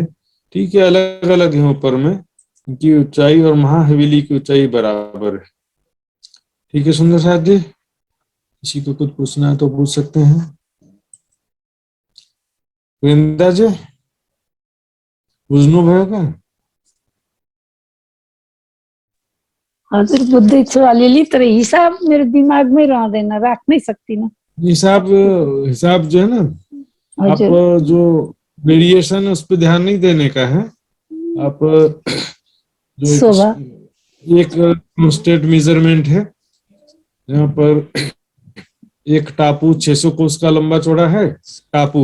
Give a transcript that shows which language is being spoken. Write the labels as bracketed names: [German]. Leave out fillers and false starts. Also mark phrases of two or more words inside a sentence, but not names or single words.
[Hindi] ठीक है, अलग अलग है ऊपर में इनकी ऊंचाई, और महाहवेली की ऊंचाई बराबर है। ठीक है सुंदर साथ जी, किसी को कुछ पूछना है तो पूछ सकते हैं। [Nepali] वृंदा जी। बुझनु भयो क्या? हजुर बुझ्दैछु अलिअलि, तर हिसाब मेरो दिमागमै रहँदैन, राख्नै सक्दिनँ। [Hindi] हिसाब हिसाब जो है ना, आप [Nepali] हजुर [Hindi] जो वेरिएशन है उस पर ध्यान नहीं देने का है। आप जो शोभा एक स्टेट मेजरमेंट है, यहाँ पर एक टापू 600 कोस का लंबा चौड़ा है टापू,